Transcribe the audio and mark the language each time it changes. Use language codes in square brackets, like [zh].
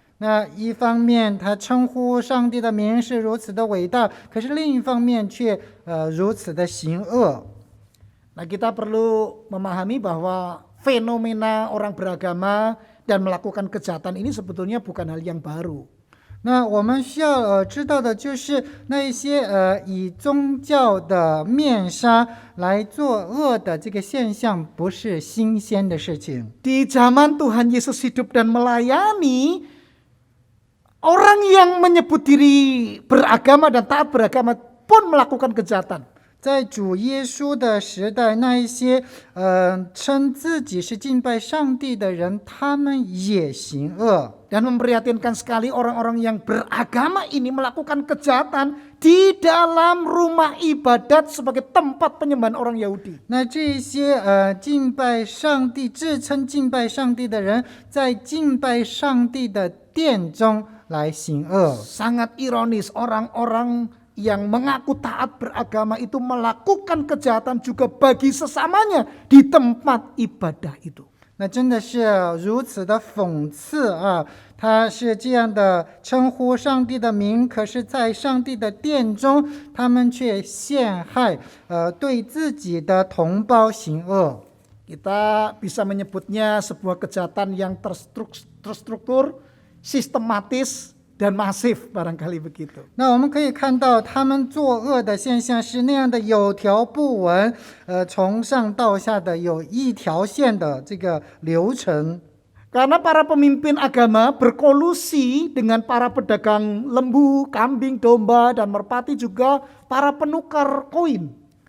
[zh] 那一方面，他称呼上帝的名是如此的伟大，可是另一方面却如此的行恶。 [id] Nah, kita perlu memahami bahwa fenomena orang beragama dan melakukan kejahatan ini sebetulnya bukan hal yang baru. [zh] 那我们需要知道的就是那一些以宗教的面纱来作恶的这个现象，不是新鲜的事情。 [id] Di zaman Tuhan Yesus hidup dan melayani, orang yang menyebut diri beragama dan taat beragama pun melakukan kejahatan. [zh] 在主耶稣的时代，那一些称自己是敬拜上帝的人，他们也行恶。 [id] Dan memprihatinkan sekali orang-orang yang beragama ini melakukan kejahatan di dalam rumah ibadat sebagai tempat penyembahan orang Yahudi. [zh] 那这些敬拜上帝、自称敬拜上帝的人，在敬拜上帝的殿中来行恶。 [id] Sangat ironis, orang-orang yang mengaku taat beragama itu melakukan kejahatan juga bagi sesamanya di tempat ibadah itu. [zh] 那真的是如此的讽刺啊！他是这样的称呼上帝的名，可是在上帝的殿中，他们却陷害对自己的同胞行恶。 [id] Kita bisa menyebutnya sebuah kejahatan yang terstruktur, sistematis, dan masif, barangkali begitu. [zh] 那我们可以看到，他们作恶的现象是那样的有条不紊，从上到下的有一条线的这个流程。 [id] Karena para pemimpin agama berkolusi dengan para pedagang lembu, kambing, domba, dan merpati, juga para penukar koin.